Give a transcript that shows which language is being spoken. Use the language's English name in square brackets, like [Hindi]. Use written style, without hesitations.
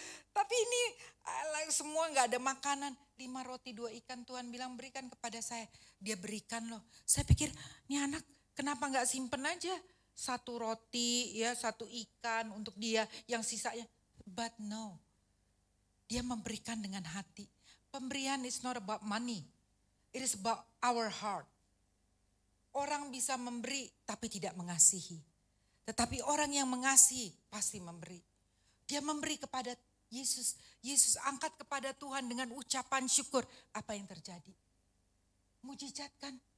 [Indonesian] Tapi ini semua gak ada makanan. 5 roti 2 ikan Tuhan bilang berikan kepada saya. Dia berikan loh. Saya pikir ini anak kenapa gak simpen aja. 1 roti ya, 1 ikan untuk dia, yang sisanya. [English] But no. [Indonesian] Dia memberikan dengan hati. [English] Pemberian is not about money. It is about our heart. [Indonesian] Orang bisa memberi tapi tidak mengasihi. Tetapi orang yang mengasihi pasti memberi. Dia memberi kepada Yesus. Yesus angkat kepada Tuhan dengan ucapan syukur. Apa yang terjadi? Mujizat kan?